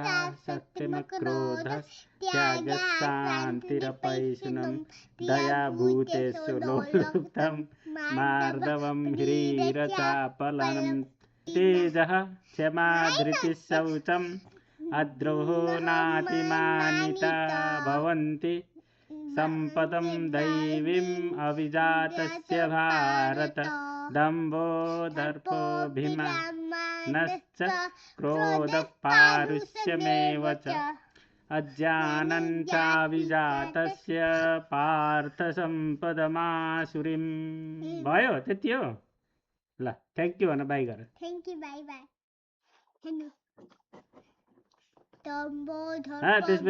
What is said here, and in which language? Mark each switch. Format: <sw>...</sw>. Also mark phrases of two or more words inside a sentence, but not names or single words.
<sa>सत्यमक्रोधस्त्यागः शान्तिरपैशुनं दया भूतेषु लोलुप्तं मार्दवं ह्रीरचापलनं तेजः क्षमा धृतिः शौचम् अद्रोहो नातिमानिता भवन्ति सम्पदं दैवीम् अभिजातस्य भारत दम्भो दर्पोऽभिमानश्च क्रोधः च अज्ञानं चाभिजातस्य पार्थ सम्पदमासुरीम्।</sa> <ne>भयो, त्यति हो। ल,</ne> <en>thank you</en> <ne>भन, बाई गर।</ne> <en>thank you, bye bye.</en> <ne>त्यसपछि</ne>